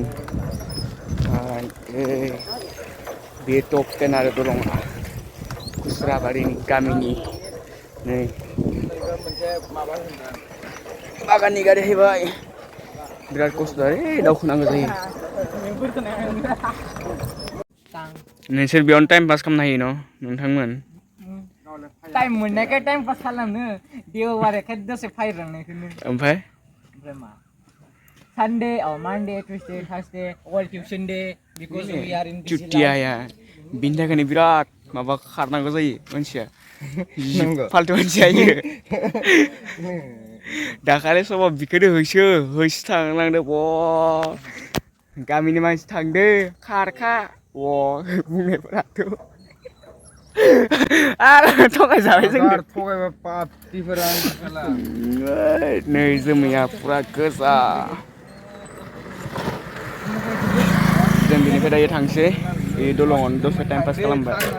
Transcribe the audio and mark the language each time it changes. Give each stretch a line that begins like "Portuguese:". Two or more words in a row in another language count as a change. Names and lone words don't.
Bodo: बे टप 10 आरो दलंआ खुस्राबारिनि गामिनि नै बागाननि गारि फैबाय बिराद खस्थ' दावखोनांगौ जायो नोंसोर बेयावनो
English: time pass
Bodo: खालामनो हायो न' नोंथांमोन टाइम मोननायखाय
English: time pass
Bodo: खालामनो देवबारखाय दसे फायरांनायखौनो ओमफ्राय
English: मा Sunday or Monday, Tuesday, Thursday, all tuition day because we are in busy life.
Bodo: बिनि थाखायनो बिराद माबा खारनांगौ जायो मानसिया फाल्थु मानसिया इयो दाखालि समाव बिखौनो होसो थांनांदो ब गामिनि मानसि थांदो खारखा बुंनायफोराथ' आरो थगायजाबाय जों नै जोमैया फुरा गोजा जों बिनिफ्राय दायो थांसै बे दलंआवनो दसे
English: time pass
Bodo: खालामबाय